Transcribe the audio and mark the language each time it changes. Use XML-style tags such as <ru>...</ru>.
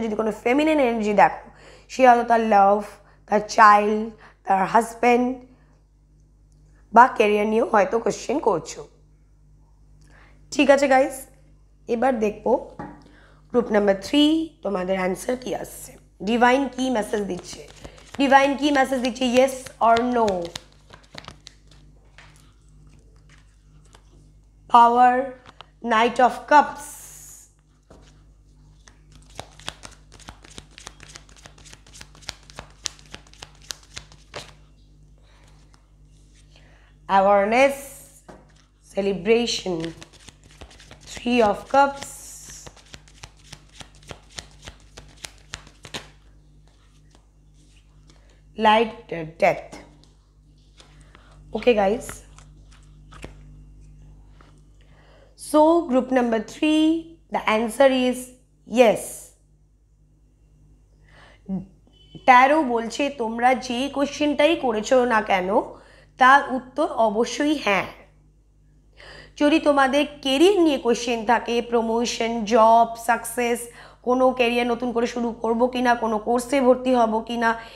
<bn>যদি কোনো feminine energy দেখো, সে হয়তো তার লাভ, তার চাইল্ড, তার হাজব্যান্ড, বা ক্যারিয়ার নিয়েও হয়তো কোশ্চেন করছো। ঠিক আছে গাইস, এবার দেখবো গ্রুপ নাম্বার 3 তোমাদের অ্যান্সার কি আসছে। ডিভাইন কি মেসেজ দিচ্ছে, ডিভাইন কি মেসেজ দিচ্ছে,</bn> <en>Yes or no. Power, knight of cups, awareness, celebration, 3 of cups, light, death. Okay guys, so group number 3, the answer is yes.</en> <bn>Taro বলছে তোমরা যে কোশ্চেনটাই করেছো না কেন তার উত্তর অবশ্যই হ্যাঁ। যদি তোমাদের কেরিয়ার নিয়ে কোশ্চেন থাকে, প্রমোশন, জব, সাকসেস, কোনো ক্যারিয়ার নতুন করে শুরু করবো কিনা, কোনো কোর্সে ভর্তি হব কিনা,</bn>